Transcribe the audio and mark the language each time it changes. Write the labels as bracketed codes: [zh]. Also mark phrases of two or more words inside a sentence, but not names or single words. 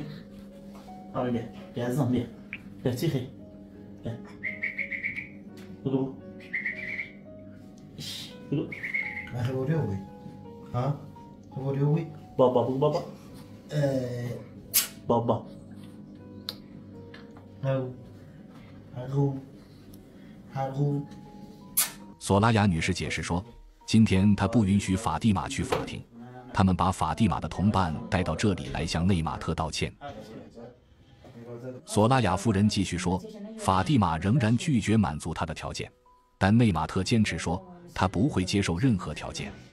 [fa] بیا عزیزم بیا چیخی بیا بگو بگو خبری هوی ها خبری هوی بابا بگو بابا بابا [zh] 索拉雅女士解释说，今天她不允许法蒂玛去法庭，他们把法蒂玛的同伴带到这里来向内马特道歉。索拉雅夫人继续说，法蒂玛仍然拒绝满足她的条件，但内马特坚持说他不会接受任何条件。